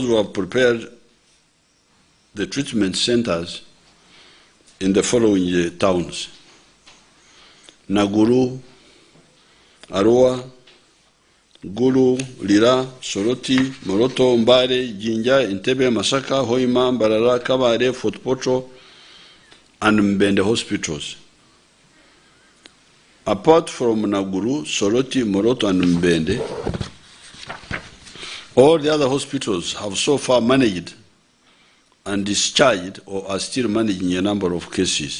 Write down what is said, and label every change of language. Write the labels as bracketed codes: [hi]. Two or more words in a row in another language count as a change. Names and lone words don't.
[en] we have prepared the treatment centers in the following towns: Naguru, Arua, Gulu, Lira, Soroti, Moroto, Mbare, Jinja, Entebbe, Masaka, Hoima, Mbarara, Kabare, Fort Portal, and Mbende hospitals. Apart from Naguru, Soroti, Moroto, and Mbende, all the other hospitals have so far managed and discharged or are still managing a number of cases.